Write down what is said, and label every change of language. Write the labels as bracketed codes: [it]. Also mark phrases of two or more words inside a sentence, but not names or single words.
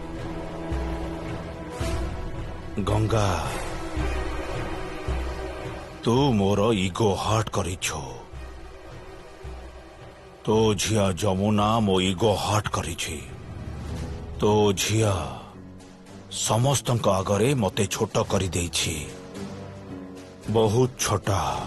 [or] ଗଙ୍ଗା, ତୁ ମୋର [en] ego hurt [or] କରିଛୁ। ତୋ ଝିଅ ଯମୁନା ମୋ [en] ego hurt [or] କରିଛି। ତୋ ଝିଅ ସମସ୍ତଙ୍କ ଆଗରେ ମତେ ଛୋଟ କରି ଦେଛି, [hi] बहुत छोटा।